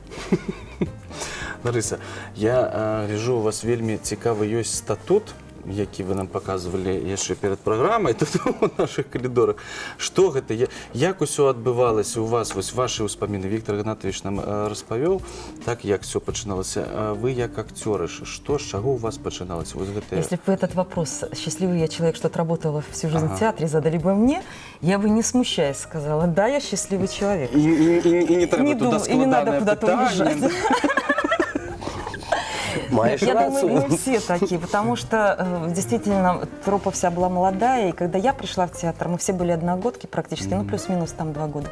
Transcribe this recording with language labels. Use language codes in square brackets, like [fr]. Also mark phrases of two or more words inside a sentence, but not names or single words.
[be] Ларыса, я гляджу, у вас вельмі цікавы ёсць статут, які вы нам показывалі яшчэ перад праграмай тут у наших калідорах. Што гэта? Як усё адбывалася у вас? Вось вашы ўспаміны. Віктор Игнатович нам распавёў, так, як всё пачыналася. Вы як акцёры, што, з чаго у вас пачыналася? [ru] Если бы этот вопрос, счастливый я человек, что отработала всю жизнь в театре, задали бы мне, я бы не смущаясь сказала, да, я счастливый человек. И не треба туда и не надо [be] складанное [ru] куда-то уезжать. Я думаю, мы все такие, потому что действительно труппа вся была молодая, и когда я пришла в театр, мы все были одногодки практически, плюс-минус там 2 года.